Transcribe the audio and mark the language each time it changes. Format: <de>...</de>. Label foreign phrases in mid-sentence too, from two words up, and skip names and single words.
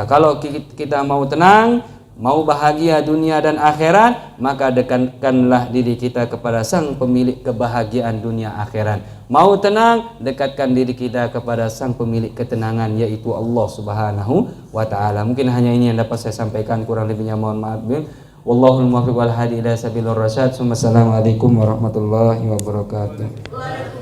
<id>Kalau kita mau tenang, mau bahagia dunia dan akhirat, maka dekatkanlah diri kita kepada Sang pemilik kebahagiaan dunia akhirat. Mau tenang, dekatkan diri kita kepada Sang pemilik ketenangan, yaitu Allah</id> <ar>سبحانه وتعالى.</ar> <id>Mungkin hanya ini yang dapat saya sampaikan, kurang lebihnya mohon maaf.</id> <ar>والله الموفق والهادي إلى سبيل الرشاد. والسلام عليكم ورحمة الله وبركاته.</ar>